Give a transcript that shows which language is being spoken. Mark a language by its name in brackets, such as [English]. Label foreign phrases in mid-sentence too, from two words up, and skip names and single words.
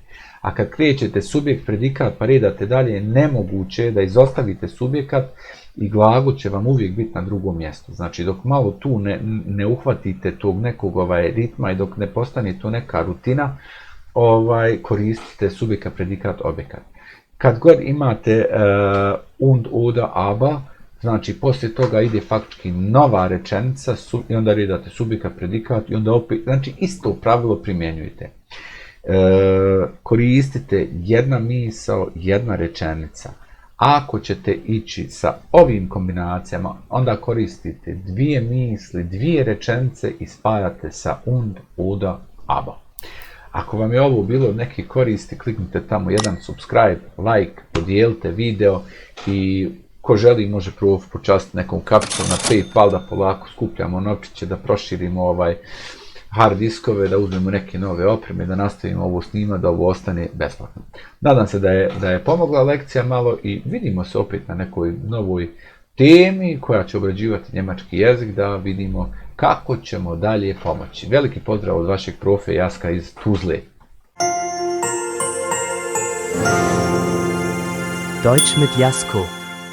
[Bosnian] A kad krećete subjekt, predikat, pa redate dalje, nemoguće je da izostavite subjekat i glagol će vam uvijek biti na drugom mjestu. Znači, dok malo tu ne uhvatite tog nekog ritma i dok ne postane to neka rutina, koristite subjekat, predikat, objekat. Kad god imate [German] und, oder, aber, [Bosnian] znači poslije toga ide faktički nova rečenica i onda redate subjekat, predikat i onda opet, znači isto pravilo primjenjujete. Koristite jedna misao, jedna rečenica. Ako ćete ići sa ovim kombinacijama, onda koristite dvije misli, dvije rečenice i spajate sa [German] und, oder, aber. [Bosnian] Ako vam je ovo bilo neki koristi, kliknite tamo jedan [English] subscribe, like, [Bosnian] podijelite video i ko želi može prvo počastiti nekom kapicom na PayPal da polako skupljamo novčiće, da proširimo hard diskove, da uzmemo neke nove opreme, da nastavimo ovo snimati, da ovo ostane besplatno. Nadam se da je pomogla lekcija malo i vidimo se opet na nekoj novoj temi koja će obrađivati njemački jezik, da vidimo kako ćemo dalje pomoći. Veliki pozdrav od vašeg profe Jaska iz Tuzle. [German] Deutsch mit Jasko.